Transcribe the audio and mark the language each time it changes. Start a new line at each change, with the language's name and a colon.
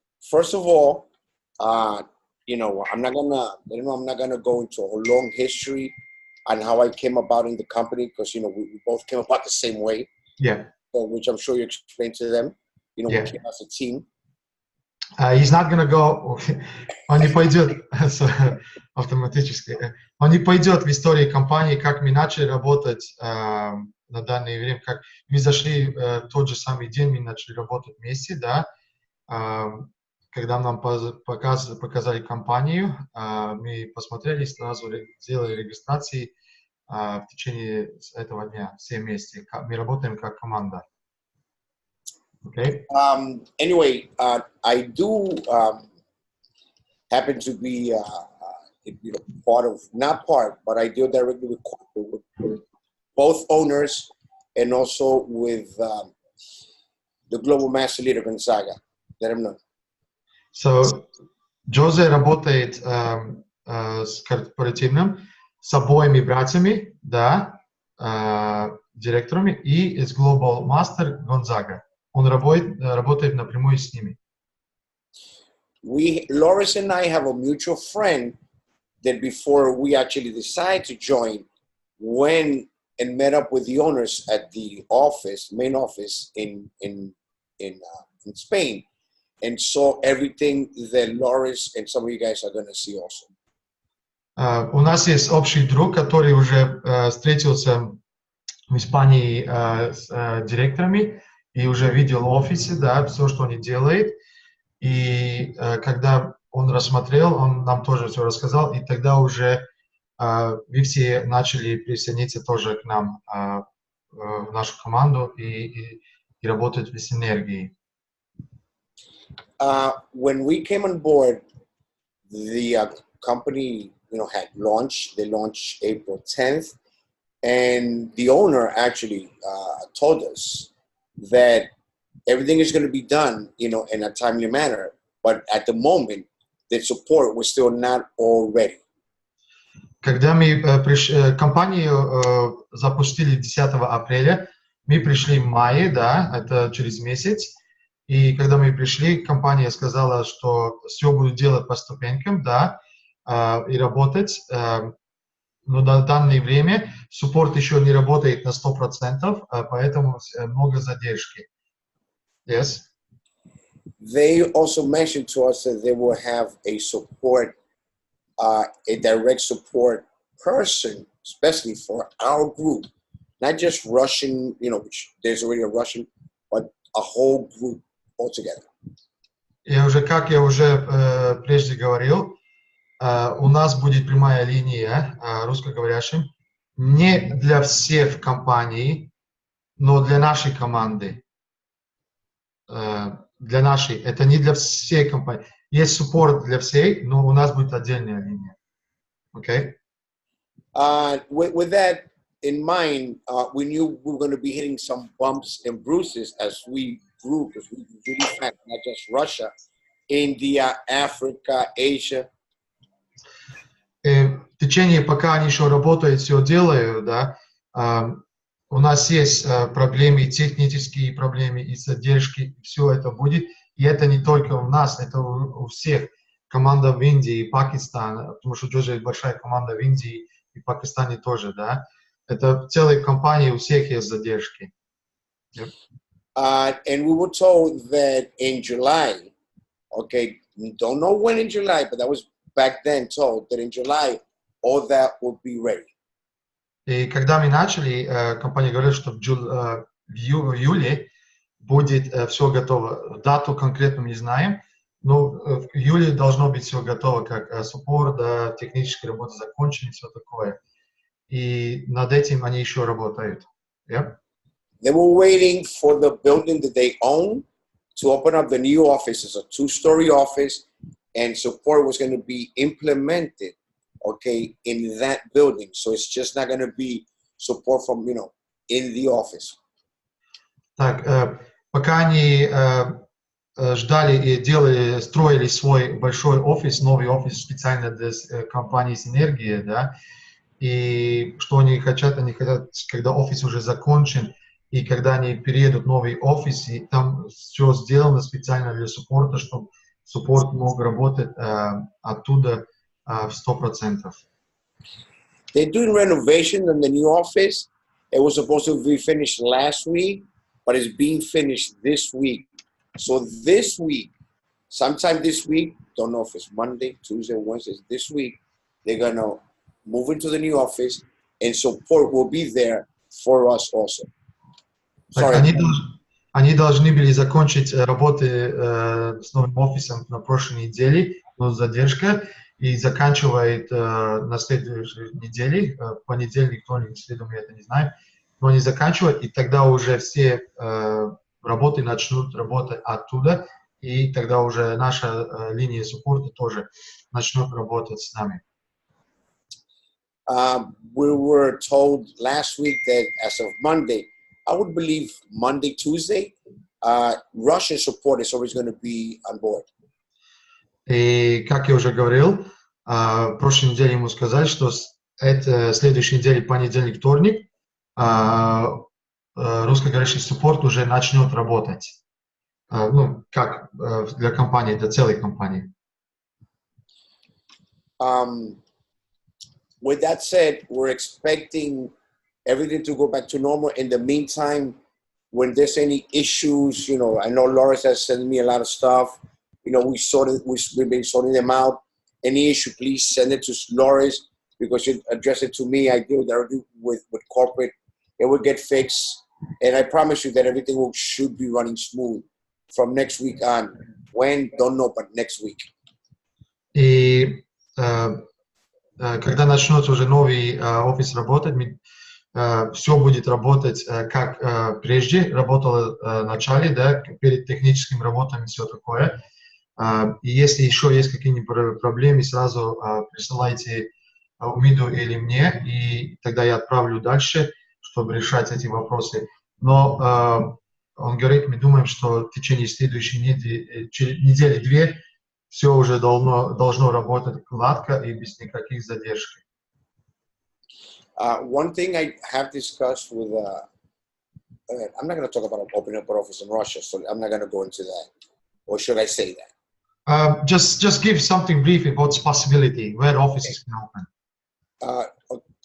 English: First of all, you know, I'm not gonna go into a long history on how I came about in the company because you know we both came about the same way. Yeah. So, which I'm sure you explained to them. You know, yeah. we came as a team. He's not gonna go.
Russian: Он не пойдет автоматически. Он не пойдет в истории компании, как мы начали работать на данное время, как мы зашли тот же самый день, мы начали работать вместе, да. Когда нам показали компанию, мы посмотрели, сразу сделали регистрации в течение этого дня, все вместе. Мы работаем как команда.
English: Okay? Anyway, I do happen to be you know, but I deal directly with corporate, with both owners and also with the global master leader Gonzaga. Let him know.
Russian: So, Джозе работает с корпоративным, с обоими братьями, да, директорами, и с Global Master Gonzaga. Он работает напрямую с ними.
English: Loris and I have a mutual friend that before we actually decided to join, went and met up with the owners at the office, main office in Spain, and saw everything that Loris and some of you guys are going to see also.
Russian: У нас есть общий друг, который уже встретился в Испании с директорами и уже видел в офисе, да, все, что они делают. И когда он рассмотрел, он нам тоже все рассказал, и тогда уже вы все начали присоединиться тоже к нам, в нашу команду и работать в синергии.
English: When we came on board, the company, you know, had launched. They launched April 10th, and the owner actually told us that everything is going to be done, you know, in a timely manner. But at the moment, the support was still not all ready.
Russian: Когда мы компанию запустили 10 апреля, мы пришли в мае, да, это через месяц. И когда мы пришли, компания сказала, что все будет делать по ступенькам, да, и работать. Но на данное время суппорт еще не работает на 100%, поэтому много задержки.
English: Yes? They also mentioned to us that they will have a support, a direct support person, especially for our group, not just Russian, you know, which there's already a Russian, but a whole group altogether.
Russian: Как я уже прежде говорил, у нас будет прямая линия русскоговорящим не для всех компаний, но для нашей команды. Для нашей. Это не для всей компании. Есть суппорт для всей, но у нас будет отдельная линия.
English: Okay? With that in mind, we knew we were going to be hitting some bumps and bruises as we grew, because we really fast, not just Russia, India, Africa, Asia.
Russian: В течение, пока они еще работают, все делают, да, у нас есть проблемы, технические проблемы и задержки, все это будет. И это не только у нас, это у всех. Команда в Индии и Пакистане, потому что тоже большая команда в Индии и Пакистане тоже, да. Это в целой компании у всех есть задержки.
English: Yep. And we were told that in July, okay, we don't know when in July, but that was back then told that in July, all that would be ready.
Russian: И когда мы начали, компания говорила, что в июле будет все готово. Дату конкретно не знаем, но в июле должно быть все готово, как суппорт, да, технические работы закончены, все такое. И над этим они еще работают.
English: Yeah? They were waiting for the building that they own to open up the new office. It's a 2-story office, and support was going to be implemented, okay, in that building. So it's just not going to be support from, you know, in the office.
Russian: Так, пока они ждали и строили свой большой офис, новый офис специально для компании «Синергия», да, и что они хотят, когда офис уже закончен, и когда они переедут в новый офис, и там все сделано специально для суппорта, чтобы суппорт мог работать оттуда в 100%.
English: They're doing renovation in the new office. It was supposed to be finished last week, but it's being finished this week. So this week, sometime this week, don't know if it's Monday, Tuesday, Wednesday, this week, they're going to move into the new office, and support will be there for us also.
Russian: Так, они должны были закончить работы с новым офисом на прошлой неделе, но задержка, и заканчивает на следующей неделе, в понедельник, вторник, среду, я это не знаю, но они заканчивают, и тогда уже все работы начнут работать оттуда, и тогда уже наша линия суппорта тоже начнет работать с нами.
English: We were told last week that as of Monday, I would believe Monday, Tuesday, Russian support is always going to be on board.
Russian: И, как я уже говорил, прошлой неделе ему сказали, что следующей неделе, понедельник, вторник, русскоговорящий суппорт уже начнет работать. Ну, как для компании, для целой компании.
English: With that said, we're expecting everything to go back to normal. In the meantime, when there's any issues, you know, I know Laura has sent me a lot of stuff. You know, we've been sorting them out. Any issue, please send it to Laura's, because you address it to me. I deal directly with corporate. It will get fixed. And I promise you that everything should be running smooth from next week on. When? Don't know, but next week.
Russian: И когда начнется уже новый офис работать, все будет работать как прежде, работало в начале, да, перед техническими работами и все такое. И если еще есть какие-нибудь проблемы, сразу присылайте Умиду или мне, и тогда я отправлю дальше, чтобы решать эти вопросы. Но он говорит, мы думаем, что в течение следующей недели-две все уже должно работать гладко и без никаких задержек.
English: One thing I have discussed with, I'm not going to talk about opening up an office in Russia, so I'm not going to go into that. Or should I say that? Just give something brief about this possibility, where offices can open.